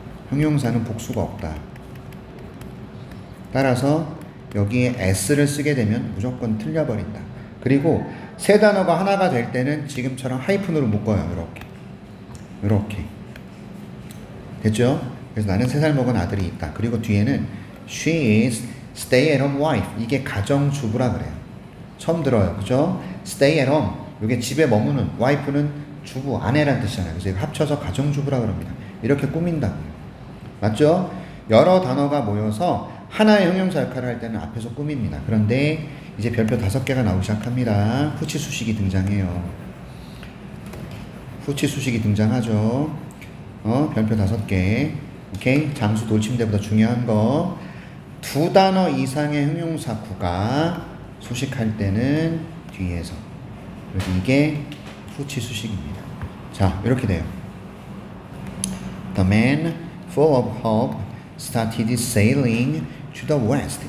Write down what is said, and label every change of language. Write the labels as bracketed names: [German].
[Korean] 형용사는 복수가 없다. 따라서 여기에 s를 쓰게 되면 무조건 틀려버린다. 그리고 세 단어가 하나가 될 때는 지금처럼 하이픈으로 묶어요. 이렇게. 됐죠? 그래서 나는 3살 먹은 아들이 있다. 그리고 뒤에는 [English] she is stay-at-home wife. [Korean] 이게 가정주부라 그래요. 처음 들어요. 그죠? stay-at-home. 이게 집에 머무는, wife는 주부, 아내란 뜻이잖아요. 그래서 합쳐서 가정주부라 그럽니다. 이렇게 꾸민다고요. 맞죠? 여러 단어가 모여서 하나의 형용사 역할을 할 때는 앞에서 꾸밉니다. 그런데 이제 별표 5개가 나오기 시작합니다. 후치 수식이 등장해요. 후치 수식이 등장하죠. 별표 5개. 오케이? 장수 돌침대보다 중요한 거. 2단어 이상의 형용사 구가 수식할 때는 뒤에서. 그래서 이게 후치 수식입니다. 자, 이렇게 돼요. [English] The man full of hope started sailing to the west.